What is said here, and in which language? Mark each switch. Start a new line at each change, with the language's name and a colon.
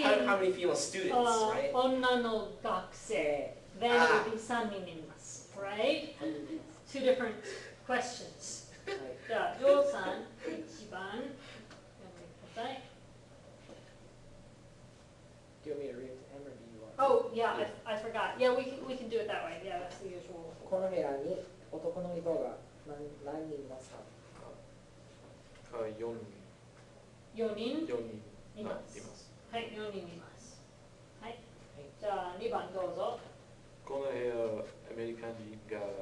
English: How many female students, right?
Japanese: 女の学生,
English: then it would be
Japanese: 3人います,
English: right? Two different questions.
Japanese: はい。じゃあ、ジョーさん、1番、読んでください。
English: Do you want me to read it to him or do you want? Oh, yeah, I forgot. Yeah, we can do it that way. Yeah, that's the usual.
Japanese: この部屋に男の人が何人いますか? 4人。 4人 4人。いますいます。はい、4人います。はい。じゃあ、2番どうぞ。この部屋、アメリカ人が